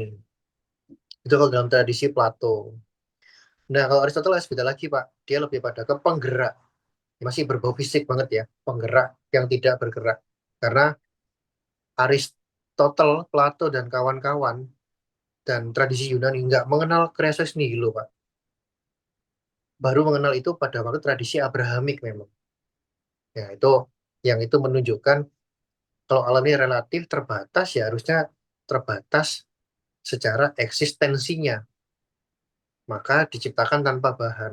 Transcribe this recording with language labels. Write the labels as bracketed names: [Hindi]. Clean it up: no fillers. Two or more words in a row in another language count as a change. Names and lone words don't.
[Indonesian] Itu kalau dalam tradisi Plato. Nah, kalau Aristoteles beda lagi, Pak. Dia lebih pada ke penggerak. Masih berbau fisik banget ya. Penggerak yang tidak bergerak. Karena Aristotle, Plato, dan kawan-kawan dan tradisi Yunani nggak mengenal [Latin] creatio ex nihilo, [Indonesian] Pak. Baru mengenal itu pada waktu tradisi Abrahamik memang. Ya, itu yang itu menunjukkan kalau alam ini relatif terbatas, ya harusnya terbatas secara eksistensinya. Maka diciptakan tanpa bahan.